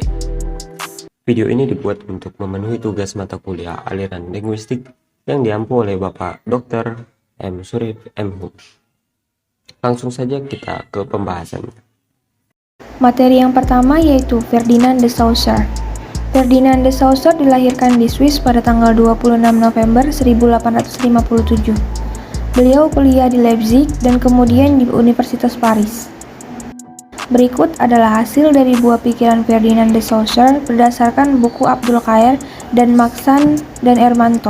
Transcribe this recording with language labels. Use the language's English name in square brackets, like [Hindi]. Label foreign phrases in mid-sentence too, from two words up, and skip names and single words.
[Indonesian] Video ini dibuat untuk memenuhi tugas mata kuliah aliran linguistik yang diampu oleh Bapak Dr. M. Surip M. Hum. Langsung saja kita ke pembahasannya. Materi yang pertama yaitu Ferdinand de Saussure. Ferdinand de Saussure dilahirkan di Swiss pada tanggal 26 November 1857. Beliau kuliah di Leipzig dan kemudian di Universitas Paris. Berikut adalah hasil dari buah pikiran Ferdinand de Saussure berdasarkan buku Abdul Khair dan Maxan dan Ermanto.